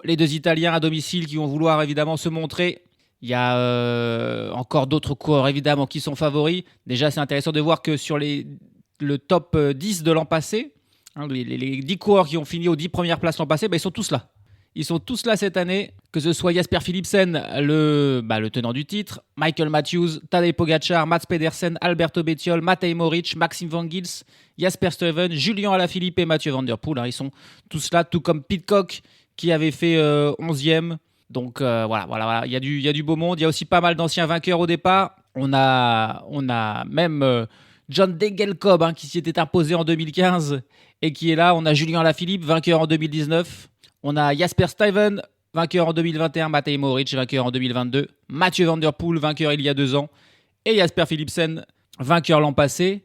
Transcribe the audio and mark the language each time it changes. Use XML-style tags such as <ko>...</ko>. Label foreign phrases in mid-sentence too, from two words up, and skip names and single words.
<fr>Les deux Italiens à domicile qui vont vouloir évidemment se montrer. Il y a encore d'autres coureurs évidemment qui sont favoris. Déjà, c'est intéressant de voir que sur le top 10 de l'an passé, les 10 coureurs qui ont fini aux 10 premières places l'an passé, ils sont tous là. Ils sont tous là cette année, que ce soit Jasper Philipsen, le tenant du titre, Michael Matthews, Tadej Pogacar, Mats Pedersen, Alberto Bettiol, Matej Moric, Maxime Van Gils, Jasper Stuyven, Julien Alaphilippe et Mathieu Van Der Poel. Ils sont tous là, tout comme Pidcock qui avait fait 11e. Donc voilà, il y a du beau monde. Il y a aussi pas mal d'anciens vainqueurs au départ. On a même John Degenkolb qui s'y était imposé en 2015 et qui est là. On a Julien Alaphilippe, vainqueur en 2019. On a Jasper Stuyven, vainqueur en 2021, Matej Moric, vainqueur en 2022, Mathieu Van Der Poel, vainqueur il y a 2 ans, et Jasper Philipsen, vainqueur l'an passé.</fr>